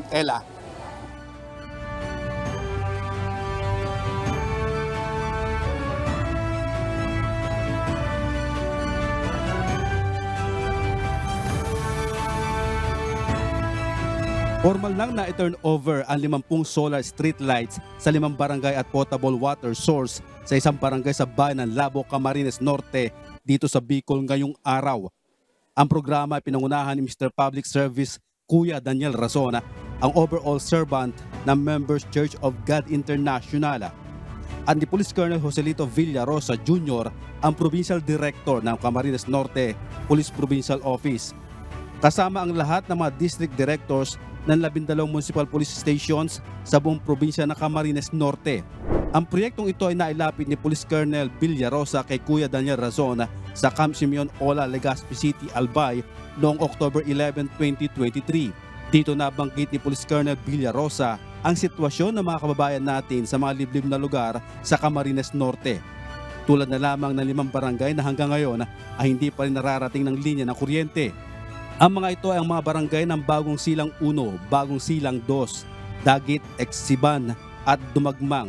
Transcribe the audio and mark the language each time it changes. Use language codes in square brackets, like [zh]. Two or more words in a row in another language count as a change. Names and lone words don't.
[tl] Ella. Formal lang na i-turn over ang 50 [en] solar street lights [tl] sa 5 barangay at potable water source sa isang barangay sa bayan ng Labo, Camarines Norte dito sa Bicol ngayong araw. Ang programa ay pinangunahan ni Mr. Public Service Kuya Daniel Razona, ang [en] overall servant [tl] ng Members Church of God International. At ni Police Colonel Joselito Villarosa Jr., ang [en] Provincial Director [tl] ng Camarines Norte Police Provincial Office. Kasama ang lahat ng mga [en] district directors [tl] ng 12 [en] municipal police stations [tl] sa buong probinsya ng Camarines Norte. Ang proyektong ito ay nailapit ni Police Colonel Villarosa kay Kuya Daniel Razona sa Camp Simeon Ola, Legazpi City, Albay noong October 11, 2023. Dito nabanggit ni Police Colonel Villarosa ang sitwasyon ng mga kababayan natin sa mga liblib na lugar sa Camarines Norte. Tulad na lamang ng 5 barangay na hanggang ngayon ay hindi pa rin nararating ng linya ng kuryente. Ang mga ito ay ang mga barangay ng Bagong Silang 1, Bagong Silang 2, Dagit, Exsiban at Dumagmang.